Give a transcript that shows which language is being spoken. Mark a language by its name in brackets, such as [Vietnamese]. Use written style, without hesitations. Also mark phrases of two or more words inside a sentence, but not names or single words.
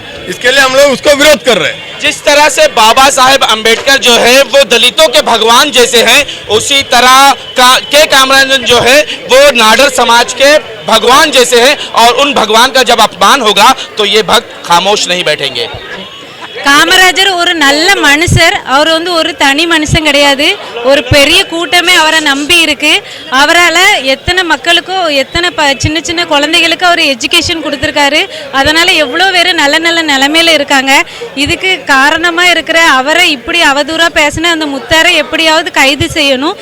[Hindi] इसके लिए हम लोग उसको विरोध कर रहे हैं। जिस तरह से बाबा साहेब अंबेडकर जो है वो दलितों के भगवान जैसे हैं, उसी तरह के कामराजन जो है वो नाडर समाज के भगवान जैसे हैं। और उन भगवान का जब अपमान होगा तो ये भक्त खामोश नहीं बैठेंगे। [Tamil] காமராஜர் ஒரு நல்ல மனுஷர். அவர் வந்து ஒரு தனி மனுஷன் கிடையாது. ஒரு பெரிய கூட்டமே அவரை நம்பி இருக்கு. அவரால் எத்தனை மக்களுக்கும் எத்தனை சின்ன சின்ன குழந்தைகளுக்கு அவர் எஜுகேஷன் கொடுத்துருக்காரு. அதனால் எவ்வளோ பேர் நல்ல நல்ல நிலைமையில் இருக்காங்க. இதுக்கு காரணமாக இருக்கிற அவரை இப்படி அவதூறாக பேசின அந்த முத்தாரை எப்படியாவது கைது செய்யணும்.